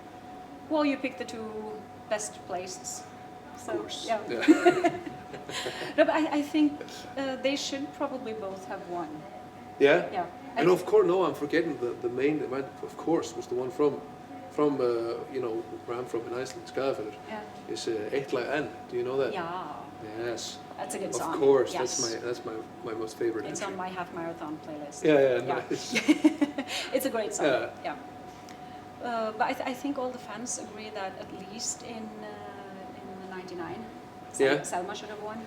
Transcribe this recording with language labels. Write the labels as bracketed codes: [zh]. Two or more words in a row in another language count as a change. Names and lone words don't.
[en] Well, you picked the 2 best placed. So, of course. Yeah. No, but I think they should probably both have won. Yeah. Yeah. And of course, no, I'm forgetting the main event. Of course, was the one from where I'm from in Iceland, Skagafjörður. Yeah. It's Eitt lag enn. Do you know that? Yeah. Yes. That's a good song. Of course, yes. that's my most favorite. It's entry. on my half marathon playlist. Yeah. Nice. It's a great song. Yeah. But I think all the fans agree that at least in the '99, Selma should have won.